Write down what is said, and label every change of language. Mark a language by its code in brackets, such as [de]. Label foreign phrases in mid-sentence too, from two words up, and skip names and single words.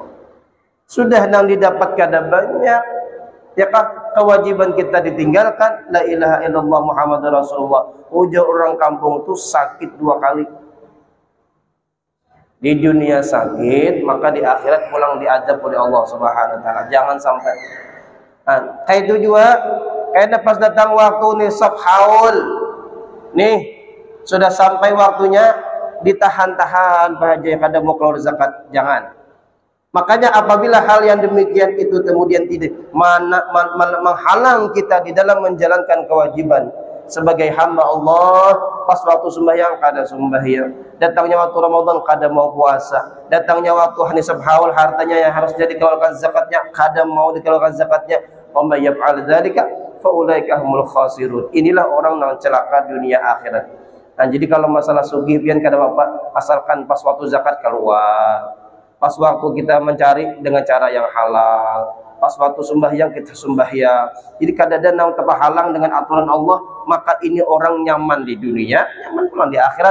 [id] Sudah yang didapat kada banyak, ya kah kewajiban kita ditinggalkan. [ar] لا إله إلا الله محمد رسول الله. [id] Ujar orang kampung itu sakit 2 kali. Di dunia sakit, maka di akhirat pulang diadab oleh Allah [ar] سبحانه وتعالى. [id] Jangan sampai. Kayak itu juga, kayak pas datang waktu nisab haul. Nih, sudah sampai waktunya ditahan-tahan Pak Haji kada mau keluar zakat, jangan. Makanya apabila hal yang demikian itu kemudian tidak menghalang kita di dalam menjalankan kewajiban sebagai hamba Allah, pas waktu sembahyang kada sembahyang, datangnya waktu Ramadan kada mau puasa, datangnya waktu nisab haul hartanya yang harus dikeluarkan zakatnya kada mau dikeluarkan zakatnya, [ar] ومن يفعل ذلك فأولئك هم الخاسرون. [id] Inilah orang yang celaka dunia akhirat. Nah, jadi kalau masalah sugih pian kada apa, asalkan pas waktu zakat keluar, pas waktu kita mencari dengan cara yang halal, pas waktu sembahyang kita sembahyang. Jadi kada ada nang terhalang dengan aturan Allah, maka ini orang nyaman di dunia, nyaman pula di akhirat.